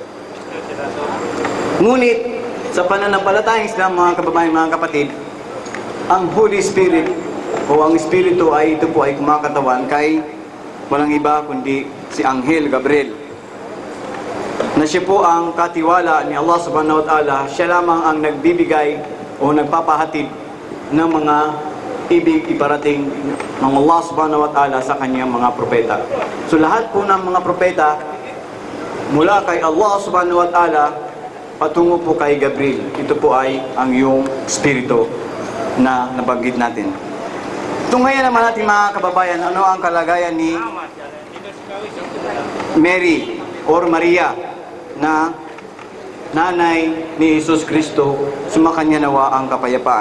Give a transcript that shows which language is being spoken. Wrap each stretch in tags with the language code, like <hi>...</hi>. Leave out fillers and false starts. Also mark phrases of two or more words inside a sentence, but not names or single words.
<tl>Ngunit sa pananampalatayang Islam mga kababayan, mga kapatid, ang</tl> <en>Holy Spirit</en> <tl>o ang Espiritu ay ito po ay kumakatawan kay walang iba kundi si Anghel Gabriel, na siya po ang katiwala ni Allah</tl> <ar>subhanahu wa ta'ala.</ar> <tl>Siya lamang ang nagbibigay o nagpapahatid ng mga ibig iparating ng Allah</tl> <ar>subhanahu wa ta'ala</ar> <tl>sa kanyang mga propeta. So lahat po ng mga propeta mula kay Allah</tl> <ar>subhanahu wa ta'ala</ar> <tl>patungo po kay Gabriel. Ito po ay ang iyong Espiritu na nabanggit natin. Tunghayan naman natin mga kababayan, ano ang kalagayan ni Mary or Maria na nanay ni Jesus Kristo, sumakanya nawa ang kapayapaan.</tl>